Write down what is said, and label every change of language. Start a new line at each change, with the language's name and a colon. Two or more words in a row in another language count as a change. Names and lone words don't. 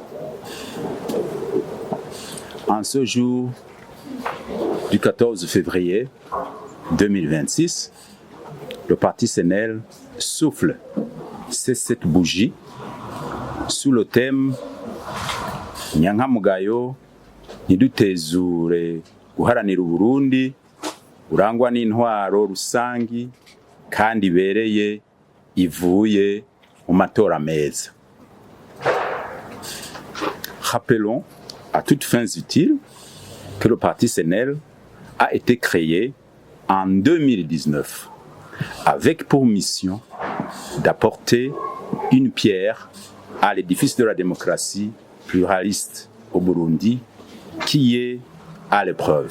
French: En ce jour du 14 février 2026, le parti CNL souffle ces 7 bougies sous le thème
Rundi: Nyankamugayo ntidutezure guharanira Uburundi burangwa n'intwaro rusangi kandi ibereye ivuye mu matora meza.
French: Rappelons à toutes fins utiles que le parti CNL a été créé en 2019 avec pour mission d'apporter une pierre à l'édifice de la démocratie pluraliste au Burundi qui est à l'épreuve.